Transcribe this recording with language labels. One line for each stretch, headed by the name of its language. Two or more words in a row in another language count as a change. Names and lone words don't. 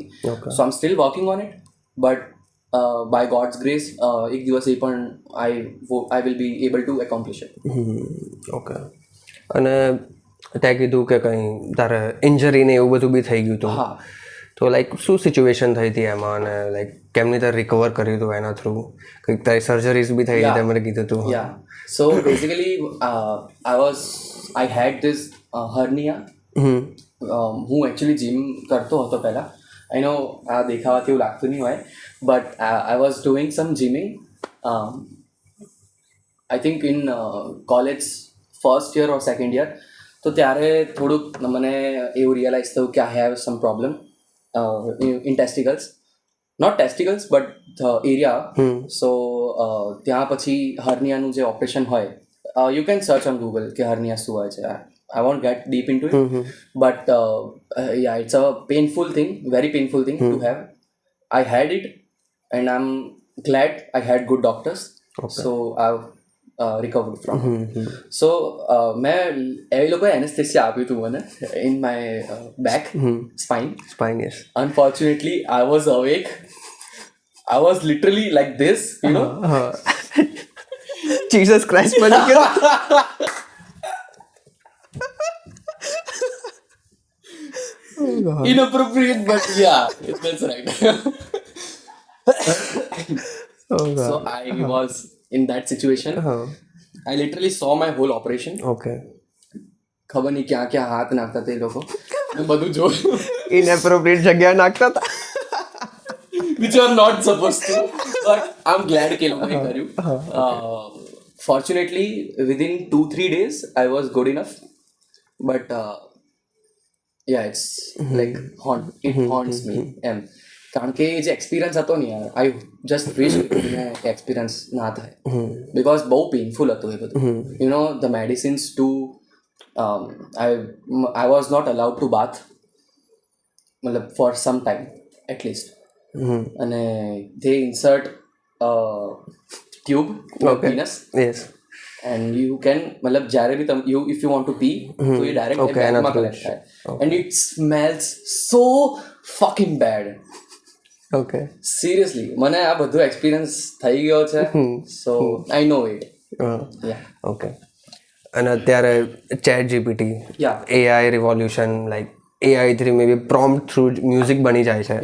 English: So I am still working on it, but by God's grace
Gujarati: એક દિવસ એ પણ
English: I will be able to accomplish it.
Gujarati: ઓકે. અને તે કીધું કે કંઈ તારે ઇન્જરી ને એવું બધું બી થઈ ગયું હતું. હા. તો લાઈક શું સિચ્યુએશન થઈ હતી એમાં, અને લાઈક કેમની તારે રિકવર કર્યું હતું એના થ્રુ? કંઈક તારી સર્જરીઝ બી થઈ હતી મને કીધું હતું.
English: Yeah. So basically, I had this hernia.
Gujarati: હું એકચ્યુઅલી જીમ કરતો હતો પહેલાં.
English: I know
Gujarati: આ દેખાવાથી એવું લાગતું નહીં હોય,
English: but I was doing some gymming. I think in college first year or second year.
Gujarati: તો ત્યારે થોડુંક મને એવું રિયલાઇઝ થયું કે
English: I have some problem in testicles. Not testicles but the area.
Gujarati: સો ત્યાં પછી હર્નિયાનું જે ઓપરેશન હોય,
English: you can search on Google
Gujarati: કે હર્નિયા શું હોય છે.
English: I won't get deep into it, but yeah, it's a painful thing, very painful thing to have. I had it, and I'm glad I had good doctors. So I've recovered from it.
Gujarati: So મેં એ લોકોએ એનેસ્થેસિયા આપ્યું હતું મને
English: in my back, spine. Yes. Unfortunately, I was awake. I was literally like this, you know. Jesus Christ,
Gujarati: બની ગયો.
English: Inappropriate, but yeah, that's right. So I was in that situation. I literally saw my whole operation. Okay.
Gujarati: ખબર નહીં ક્યાં ક્યાં હાથ નાખતા તે લોકો, બધું જોયું. ઇનએપ્રોપ્રિએટ જગ્યા નાખતા હતા.
English: Which are not supposed to, but I'm glad
Gujarati: કે લોકોએ કર્યું.
English: Fortunately, within 2-3 days, I was good enough. But yeah, it's like it haunts me.
Gujarati: કારણ કે જે એક્સપિરિયન્સ હતો ને યાર,
English: I just wish
Gujarati: મને એક્સપિરિયન્સ ના થાય, બિકોઝ બહુ પેઇનફુલ હતું એ બધું.
English: You know the medicines too I was not allowed to bath, મતલબ for some time atleast. અને they insert tube in penis. Yes. And you can,
Gujarati: मतलब જ્યારે બી તમે
English: if you want to pee,
Gujarati: તો એ direct બેગમાં કલેક્ટ થાય.
English: And it smells so fucking bad. Okay. Seriously,
Gujarati: મને આ બધું એક્સપિરિયન્સ થઈ ગયો છે.
English: So I know it. Yeah. Okay.
Gujarati: અને અત્યારે
English: ChatGPT, AI revolution, like AI through maybe prompt through music
Gujarati: બની જાય છે.